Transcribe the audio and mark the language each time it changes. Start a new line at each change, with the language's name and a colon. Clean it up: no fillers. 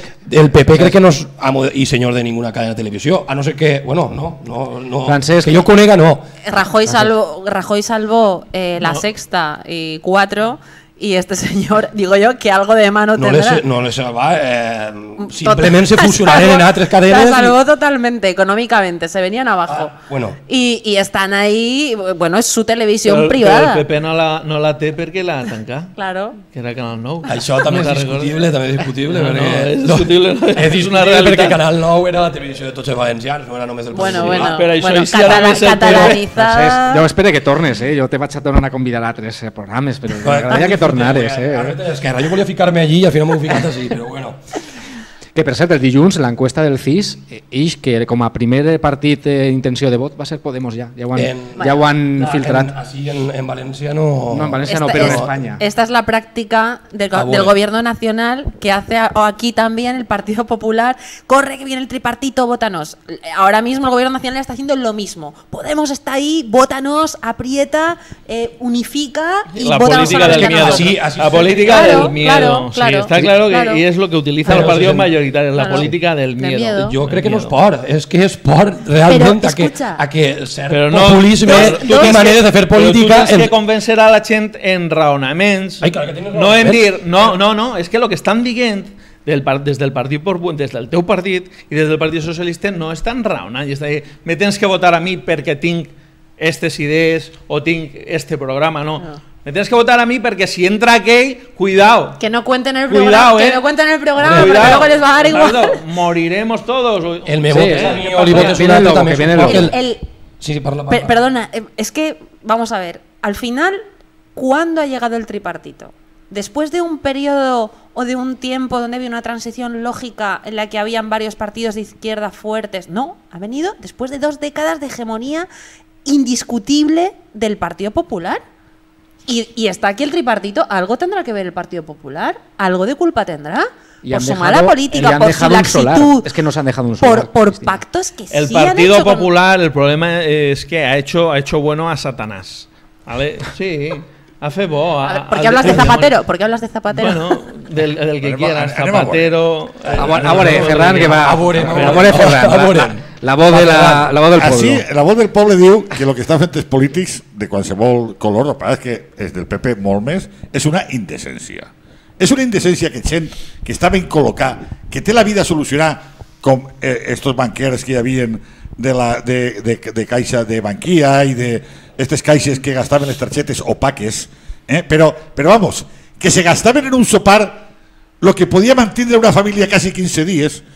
Catalan: el PP crec que no és amo i senyor de ninguna cadena de televisió,
Spanish: a no ser que, bueno, no,
Catalan: Francesc, que jo conega no.
Spanish: Rajoy salvó La Sexta y 4 y este señor, digo yo, que algo de mano tendrá.
Catalan: No les va, simplement
Spanish: se fusionaron
Catalan: en altres cadenes.
Spanish: La salvó totalmente, económicamente, se venían abajo. Bueno. Y están ahí, bueno, es su televisión
Catalan: Però privada. el PP no la té perquè la tanca.
Spanish: Claro. Que era Canal 9.
Catalan: Això també és discutible, és discutible. És una realitat. Perquè Canal 9 era la televisió de tots els valencians, no era només del Bueno, catalanitzada. Jo espero que tornes, jo te vaig a tornar a convidar a altres programes, però m'agradaria que tornares. Esquerra, jo volia ficar-me allí i al final m'ho he ficat així, però bueno. Que per cert, el dilluns l'encuesta del CIS ix que com a primer partit d'intenció de vot va ser Podemos ja ho han filtrat. Així en València no... No, en València no, però en España.
Spanish: Esta es la práctica del gobierno nacional que hace aquí también el Partido Popular. Corre que viene el tripartito, votanos. Ahora mismo el gobierno nacional está haciendo lo mismo. Podemos está ahí, votanos, aprieta, unifica y la votanos política del miedo. La política del miedo. Sí, está claro que y es lo que utiliza el partido mayoritario, la política del miedo.
Catalan: Jo crec que no és por, és que és por realment a que cert populisme i maneres de fer política... Però tu tens que convencer a la gent en raonaments, no en dir... No, és que el que estan dient des del teu partit i des del Partit Socialista no estan raonant. Me tens que votar a mi perquè tinc aquestes idees o tinc este programa, no.
Spanish: Me tienes que votar a mí porque si entra aquell, cuidado. Que no cuenten el programa, que no cuenten el programa, porque luego les va a dar igual. Moriremos todos.
Catalan: El me votes a mí o li votes un altre també. Sí, parla.
Spanish: Perdona, es que, vamos a ver, al final, ¿cuándo ha llegado el tripartito? Después de un periodo o de un tiempo donde había una transición lógica en la que habían varios partidos de izquierda fuertes, no, ha venido después de 2 décadas de hegemonía indiscutible del Partido Popular. Y está aquí el tripartito, ¿algo tendrá que ver el Partido Popular? ¿Algo de culpa tendrá? Por su mala política, por su laxitud. Es que nos han dejado un solar. Por pactos que el sí han Partido hecho Popular, el problema es que ha hecho bueno a Satanás. ¿Vale? Sí. Hace bo. ¿Por qué hablas de Zapatero? ¿Por qué hablas de Zapatero? Bueno, del que quieras, Zapatero. Ahora, Ferran, que va. Ahora, Ferran. La voz del poble.
Catalan: Així, la voz del poble diu que el que estan fent els polítics de qualsevol color, el que és que és del PP molt més, és una indecència. És una indecència que gent que està ben col·locat, que té la vida a solucionar, com estos banquers que hi havia de caixa de Bankia i d'estes caixes que gastaven les targetes opaques, però vamos, que se gastaven en un sopar lo que podia mantindre una família quasi 15 dies.